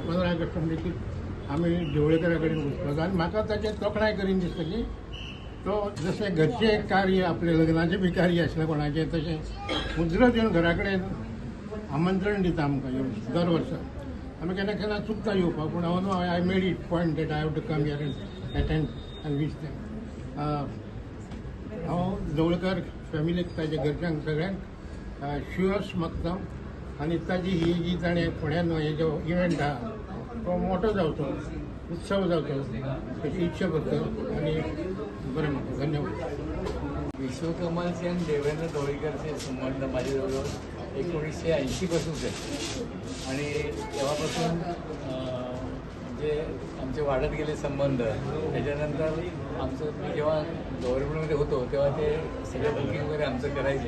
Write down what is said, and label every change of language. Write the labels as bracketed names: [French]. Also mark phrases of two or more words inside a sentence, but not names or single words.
[Konkani] 15 ऑगस्ट देखील आमी ढवळीकरा कडेन वचपाक आनी म्हाका ताचें तोखणाय करीन दिसता की तो जशें घरचें कार्य आपलें लग्नाचें बी कार्य आसलें कोणाचें तशें मुजरत येवन घरा कडेन आमंत्रण दिता आमकां येवन दर वर्सा. आमी केन्ना केन्ना चुकता येवपाक पूण हांव [English] no I made it point that I have to come here and attend and wish them. [Konkani] हांव ढवळीकर फॅमिलीक ताच्या घरच्यांक सगळ्यांक शुअर्स मागता आनी ताजी ही जी ताणें फुड्यान हे जो इव्हेंट आहा तो मोठो जावचो, उत्सव जावचो ताची इच्छा करता आनी बरें म्हणटा. धन्यवाद. [Marathi] विश्वकमलचे आणि देवेंद्र ढवळीकरचे संबंध माझे जवळजवळ 1980 पासूनच आहेत आणि तेव्हापासून म्हणजे आमचे वाढत गेले संबंध. त्याच्यानंतर आमचं मी जेव्हा गव्हर्नमेंटमध्ये होतो तेव्हा ते सगळं बुकिंग वगैरे आमचं करायचे.